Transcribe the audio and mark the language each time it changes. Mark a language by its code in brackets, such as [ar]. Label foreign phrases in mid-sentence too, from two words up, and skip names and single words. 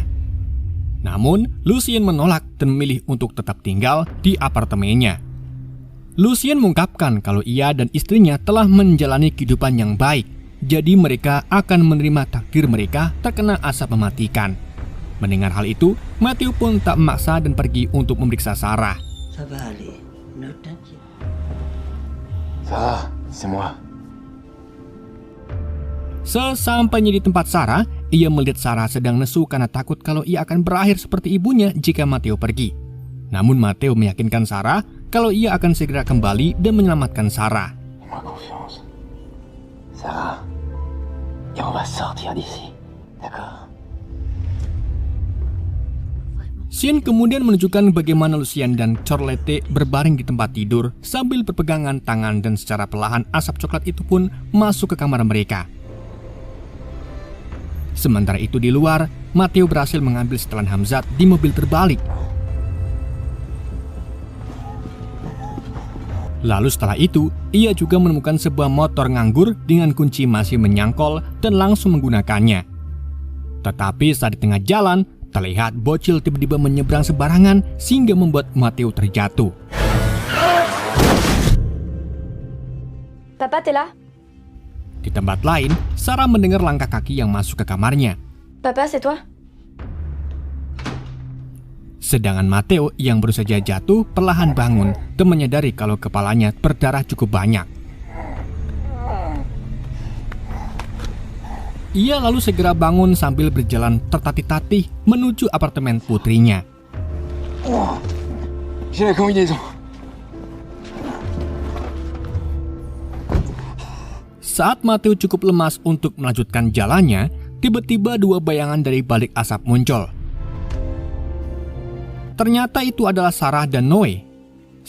[id] Namun, Lucien menolak dan memilih untuk tetap tinggal di apartemennya. Lucien mengungkapkan kalau ia dan istrinya telah menjalani kehidupan yang baik, jadi mereka akan menerima takdir mereka terkena asap mematikan. Mendengar hal itu, Matthew pun tak memaksa dan pergi untuk memeriksa Sarah. [fr] Ça va aller, ne t'inquiète. Ça va, c'est moi. [id] Sesampainya di tempat Sarah, ia melihat Sarah sedang nesu karena takut kalau ia akan berakhir seperti ibunya jika Matthew pergi. Namun Matthew meyakinkan Sarah kalau ia akan segera kembali dan menyelamatkan Sarah. [fr] Fais-moi confiance. Sarah, et on va sortir d'ici, d'accord? [id] Scene kemudian menunjukkan bagaimana Lucien dan Charlotte berbaring di tempat tidur sambil berpegangan tangan dan secara perlahan asap coklat itu pun masuk ke kamar mereka. Sementara itu di luar, Matthew berhasil mengambil setelan Hamzat di mobil terbalik. Lalu setelah itu, ia juga menemukan sebuah motor nganggur dengan kunci masih menyangkol dan langsung menggunakannya. Tetapi saat di tengah jalan, terlihat bocil tiba-tiba menyeberang sembarangan sehingga membuat Matthew terjatuh. [fr] Papa, t'es là? [id] Di tempat lain, Sarah mendengar langkah kaki yang masuk ke kamarnya. [fr] Papa, c'est toi? [id] Sedangkan Matthew yang baru saja jatuh perlahan bangun dan menyadari kalau kepalanya berdarah cukup banyak. Ia lalu segera bangun sambil berjalan tertatih-tatih menuju apartemen putrinya. [fr] J'ai la combinaison. [id] Saat Matthew cukup lemas untuk melanjutkan jalannya, tiba-tiba dua bayangan dari balik asap muncul. Ternyata itu adalah Sarah dan Noe.